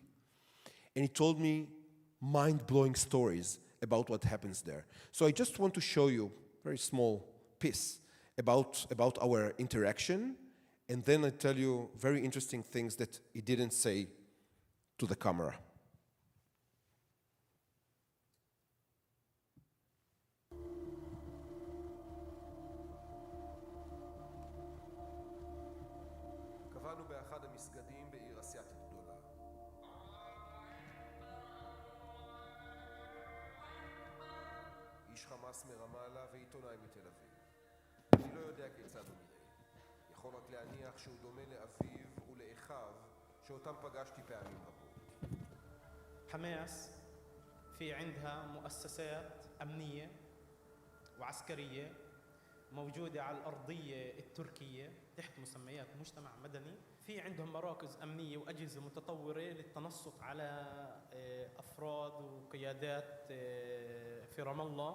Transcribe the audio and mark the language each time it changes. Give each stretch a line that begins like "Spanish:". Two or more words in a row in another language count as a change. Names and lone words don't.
English: And he told me mind-blowing stories about what happens there. So I just want to show you a very small piece about our interaction, and then I tell you very interesting things that he didn't say to the camera.
Hebrew: קבענו באחד המסגדים בעיר אסיאתית גדולה. איש חמאס מרמאללה ועיתונאי מתל אביב. אני לא יודע כיצד הוא נראה. יכול רק להניח שהוא דומה לאביו ולאחיו שאותם פגשתי פעמים רבות.
Arabic: حماس في عندها مؤسسات أمنية وعسكرية موجودة على الأرضية التركية تحت مسميات مجتمع مدني. في عندهم مراكز أمنية وأجهزة متطورة للتنصت على أفراد وقيادات في رام الله.